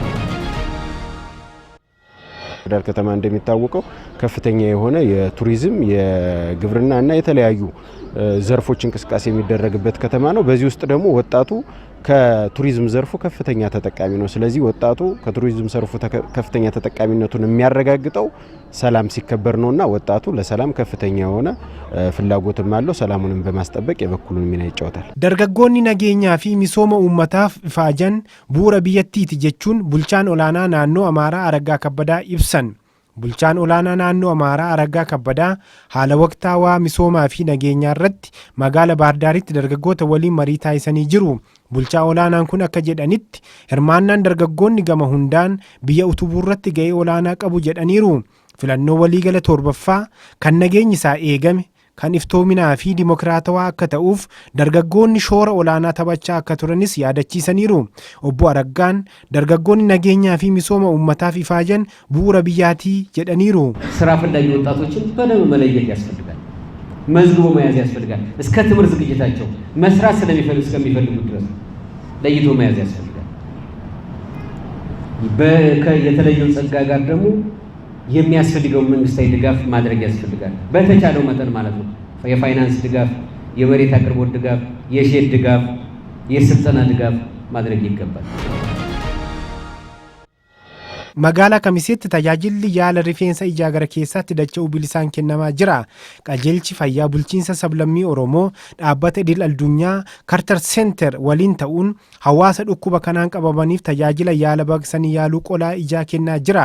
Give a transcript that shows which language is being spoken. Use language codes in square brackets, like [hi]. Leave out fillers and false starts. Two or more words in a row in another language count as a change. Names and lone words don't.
[am] ዳር ከተማ እንደሚታወቀው ከፍተኛ የሆነ የቱሪዝም የግብርና እና የተለያዩ ዘርፎች እንቅስቃሴ የሚደረግበት ከተማ ነው። በዚህ ውስጥ ደግሞ ወጣቱ ከቱሪዝም ዘርፉ ከፍተኛ ተጠቃሚ ነው። ስለዚህ ወጣቱ ከቱሪዝም ዘርፉ ከፍተኛ ተጠቃሚነቱን የሚያረጋግጠው ሰላም ሲከበር ነውና ወጣቱ ለሰላም ከፍተኛ የሆነ ፍላጎትም አለው። ሰላሙንም በማስጠበቅ የበኩሉን ሚና ይጫወታል። [om] Dargaggooni nageenyaa fi misooma ummataaf ifaajan bu'uura biyyaati jechuun Bulchaan olaanaa naannoo Amaaraa Araggaa Kabbadaa ibsan Bulchaan olaanaa naannoo Amaaraa Araggaa Kabbadaa haala waqtaawaa misoomaa fi nageenyaa irratti magaala Bahar Daaritti dargaggoota waliin marii taasisanii jiru. Bulchaa olaanaan kun akka jedhanitti hirmaannaan dargaggoonni gama hundaan biyya utubuu irratti gahee olaanaa qabu jedhaniiru. Filannoo waliigala torbaffaa kan nageenyi isaa eegame kan iftoominaa fi dimokiraatawaa akka ta'uuf dargaggoonni shoora olaanaa taphachaa akka turanis yaadachiisaniiru. Obbo Araggaan dargaggoonni nageenyaa fi misooma uummataaf ifaajan bu'uura biyyaatii jedhaniiru. [am] ስራ ፈላጊ ወጣቶችን በደንብ መለየት ያስፈልጋል። መዝግቦ መያዝ ያስፈልጋል። እስከ ትምህርት ዝግጅታቸው መስራት እስከሚፈልጉ ድረስ ለይቶ መያዝ ያስፈልጋል። የተለየው ጸጋ ጋር ደግሞ የሚያስፈልገው መንግስታዊ ድጋፍ ማድረግ ያስፈልጋል። በተቻለው መጠን ማለት ነው። የፋይናንስ ድጋፍ፣ የመሬት አቅርቦት ድጋፍ፣ የሼድ ድጋፍ፣ የስልጠና ድጋፍ ማድረግ ይገባል። [om] Magaalaa Kamiseetti tajaajilli yaala rifeensa ijaa gara keessaatti dacha'uu bilisaan kennamaa jira. Qajeelchi fayyaa bulchiinsa sablammii Oromoo dhaabbata idil addunyaa Carter Center waliin ta'uun hawaasa dhukkuba kanaan qabamaniif tajaajila yaala baqsanii yaaluu qolaa ijaa kennaa jira.